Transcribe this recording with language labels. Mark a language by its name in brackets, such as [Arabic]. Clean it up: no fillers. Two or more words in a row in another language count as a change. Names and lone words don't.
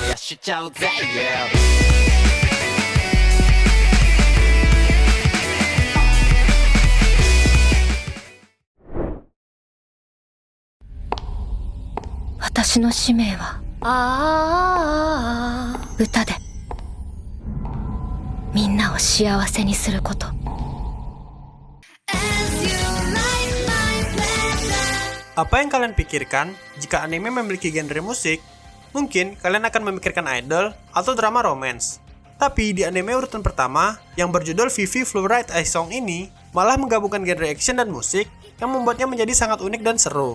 [Japanese] 私の使命は歌でみんなを幸せにすること. [Indonesian] Apa yang kalian pikirkan jika anime memiliki genre musik? Mungkin kalian akan memikirkan idol atau drama romance. Tapi di anime urutan pertama yang berjudul Vivy Fluorite Ice Song ini malah menggabungkan genre action dan musik yang membuatnya menjadi sangat unik dan seru.